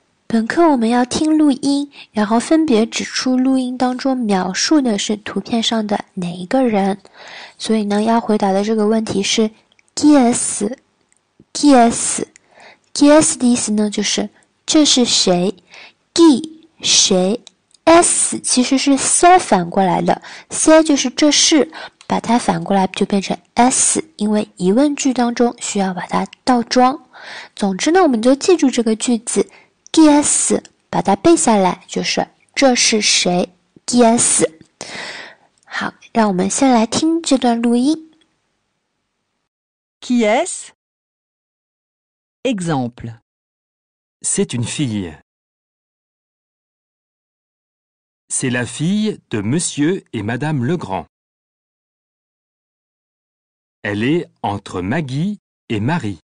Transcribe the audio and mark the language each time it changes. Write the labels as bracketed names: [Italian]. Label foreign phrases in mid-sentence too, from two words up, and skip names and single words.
[Chinese] 本课我们要听录音，然后分别指出录音当中描述的是图片上的哪一个人。所以呢，要回答的这个问题是 [French] qui est qui est qui est [Chinese] 的意思呢，就是这是谁 qui 谁 s 其实是 c 反过来的 c 就是这是，把它反过来就变成 s， 因为疑问句当中需要把它倒装。总之呢，我们就记住这个句子 [French] qui est， [Chinese] 把它背下来，就是这是谁 [French] qui est。 [Chinese] 好，让我们先来听这段录音。 [French] Qui est-ce? Exemple. C'est une fille. C'est la fille de Monsieur et Madame Legrand. Elle est entre Maggie et Marie.